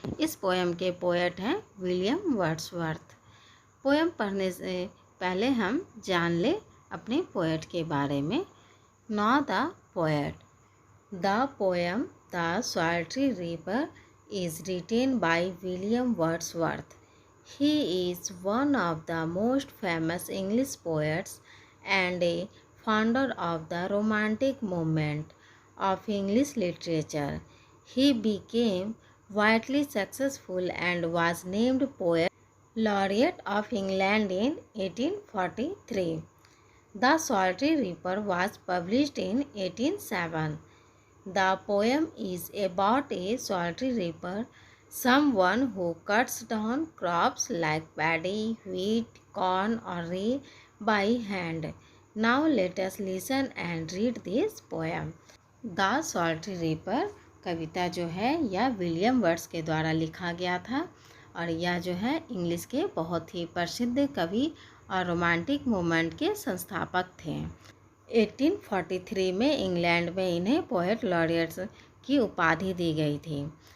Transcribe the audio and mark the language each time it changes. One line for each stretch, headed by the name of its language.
Hindi: इस पोएम के पोएट हैं विलियम वर्ड्सवर्थ। पोएम पढ़ने से पहले हम जान ले अपने पोएट के बारे में।
English: Know the poet. The poem the salty river is written by William Wordsworth. He is one of the most famous English poets and a founder of the Romantic movement of English literature. He became widely successful and was named Poet Laureate of England in 1843. The Salty Reaper was published in 1807. The poem is about a salty reaper, someone who cuts down crops like paddy, wheat, corn or rye by hand. Now let us listen and read this poem.
Hindi: The Salty Reaper कविता जो है यह William words के द्वारा लिखा गया था और यह जो है इंग्लिश के बहुत ही प्रसिद्ध कवि और रोमांटिक मूवमेंट के संस्थापक थे। 1843 में इंग्लैंड में इन्हें पोएट लॉरियट्स की उपाधि दी गई थी।